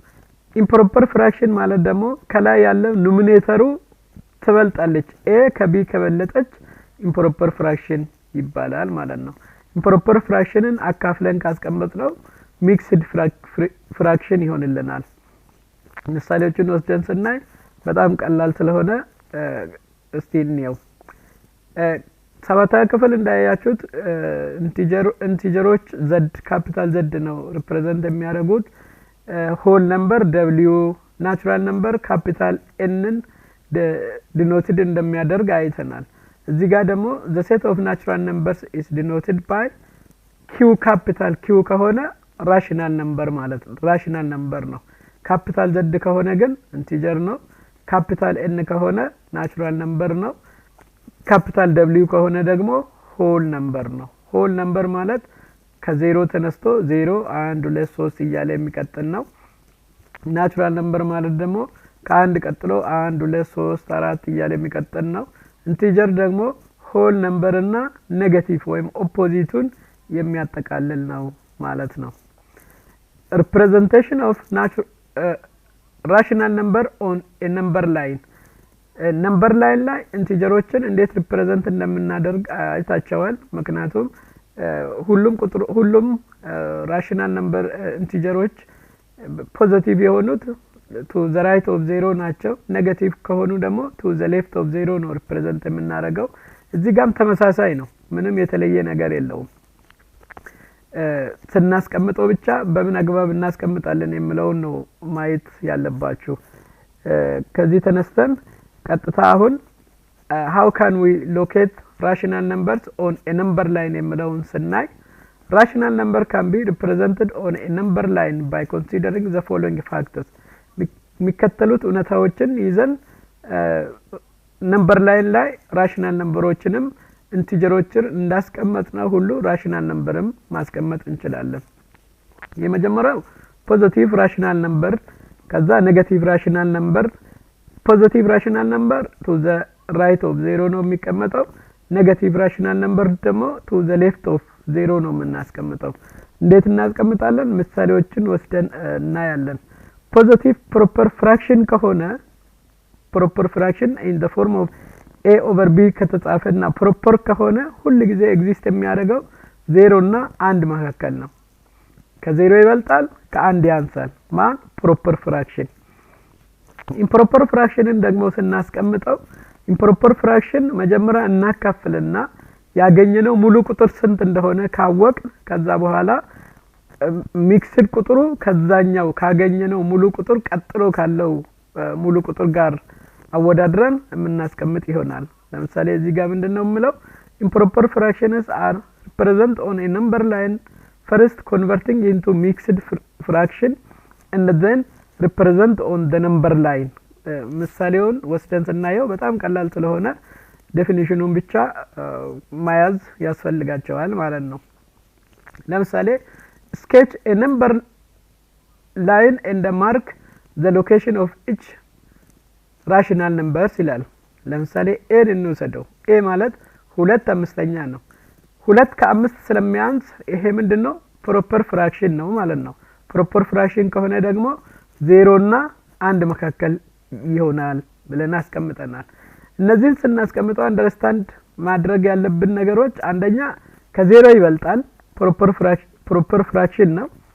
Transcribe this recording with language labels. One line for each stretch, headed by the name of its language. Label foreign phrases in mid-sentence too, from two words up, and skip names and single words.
English: improper fraction
Amharic: ማለት ደግሞ ከላይ ያለው ኑሚኔተሩ ትበልጣለች፣ a ከb ከበለጠች
English: improper fraction
Amharic: ይባላል ማለት ነው።
English: improper fraction
Amharic: አካፍለን ካስቀመጥነው
English: mixed fraction
Amharic: ይሆንልናል። ምሳሌዎችን ወስደን ስናይ በጣም ቀላል ስለሆነ እስቲ እንየው። ሰባተኛ ክፍል እንዳያችሁት ኢንቲጀሮች z ካፒታል z ነው ሪፕሬዘንት የሚያደርጉት።
English: whole number
Amharic: w
English: natural number
Amharic: ካፒታል n ን ዲኖትድ እንደሚያደርግ አይተናል። እዚህ ጋር ደግሞ
English: the set of natural numbers is denoted by q
Amharic: ካፒታል q ከሆነ
English: rational number
Amharic: ማለት ነው፣
English: rational number
Amharic: ነው። ካፒታል z ከሆነ ግን ኢንቲጀር ነው። ካፒታል n ከሆነ
English: natural number
Amharic: ነው። ካፒታል w ከሆነ ደግሞ
English: whole number
Amharic: ነው።
English: whole number
Amharic: ማለት ከዜሮ ተነስቶ 0 1 2 3 እያለ የሚቀጥል ነው።
English: natural number
Amharic: ማለት ደግሞ ከአንድ ቀጥሎ 1 2 3 4 እያለ የሚቀጥል ነው። ኢንቲጀር ደግሞ
English: whole number
Amharic: እና ኔጌቲቭ ወይም ኦፖዚቱን የሚያጠቃልል ነው ማለት ነው።
English: representation of rational number on a number line number line
Amharic: ላይ ኢንቲጀሮችን እንዴት ሪፕሬዘንት እንደምናደርግ አይታችኋል። ምክንያቱም ሁሉም
English: rational number
Amharic: ኢንቲጀሮች ፖዚቲቭ የሆኑት
English: to the right of 0
Amharic: ናቸው። ኔጌቲቭ ከሆኑ ደግሞ
English: to the left of 0
Amharic: ነው ሪፕሬዘንት የምናደርገው። እዚህ ጋርም ተመሳሳይ ነው፣ ምንም የተለየ ነገር የለውም። ስናስቀምጠው ብቻ በምን አግባብ እናስቀምጣለን የሚለውን ነው ማየት ያለባችሁ። ከዚህ ተነስተን ቀጥታ አሁን
English: how can we locate rational numbers on a number line
Amharic: የሚለውን ስናይ
English: rational number can be represented on a number line by considering the following factors
Amharic: የሚከተሉት እውነታዎችን ይዘን
English: number line
Amharic: ላይ
English: rational numbers
Amharic: ኢንቲጀሮችን እንዳስቀመጥነው ሁሉ
English: rational number
Amharic: ማስቀመጥ እንችላለን። የመጀመሪያው
English: positive rational number፣
Amharic: ከዛ
English: negative rational number። positive rational number to the right of 0
Amharic: ነው የሚቀመጠው።
English: negative rational number
Amharic: ደግሞ
English: to the left of 0
Amharic: ነው የምናስቀምጠው። እንዴት እናስቀምጣለን? ምሳሌዎችን ወስደን እናያለን።
English: positive proper fraction
Amharic: ከሆነ
English: proper fraction in the form of a over b
Amharic: ከተጻፈና ፕሮፐር ከሆነ ሁሉ ጊዜ ኤግዚስት የሚያደርገው 0 እና 1 መካከል ነው። ከ0 ይበልጣል፣ ከ1 ያንሳል። ማን?
English: proper fraction። improper fraction
Amharic: ደግሞ ስናስቀምጠው
English: improper fraction
Amharic: መጀመሪያ እናካፍልና ያገኘነው ሙሉ ቁጥር ስንት እንደሆነ ካወቅ ከዛ በኋላ ሚክስድ ቁጥሩ ከዛኛው ካገኘነው ሙሉ ቁጥር ቀጥሎ ካለው ሙሉ ቁጥር ጋር አወዳድረን የምናስቀምጥ ይሆናል። ለምሳሌ እዚህ ጋር ምንድነው የምለው?
English: improper fractions are present on a number line first converting into mixed fraction and then represent on the number line ምሳሌውን
Amharic: ወስደን ስናየው በጣም ቀላል ስለሆነ ዴፊኒሽኑን ብቻ ማያዝ ያስፈልጋቸዋል ማለት ነው። ለምሳሌ
English: sketch a number line and mark the location of each rational numbers
Amharic: ይላል። ለምሳሌ a እንውሰደው። a ማለት 2 አምስተኛ ነው። 2 ከ5 ስለሚያንስ ይሄ ምንድነው
English: proper fraction
Amharic: ነው ማለት ነው።
English: proper fraction
Amharic: ከሆነ ደግሞ 0 እና 1 መካከል ይሆናል ብለን አስቀምጠናል። እነዚህን ስናስቀምጠው አንደርስታንድ ማድረግ ያለብን ነገሮች አንደኛ ከ0 ይበልጣል
English: proper fraction
Amharic: ነው።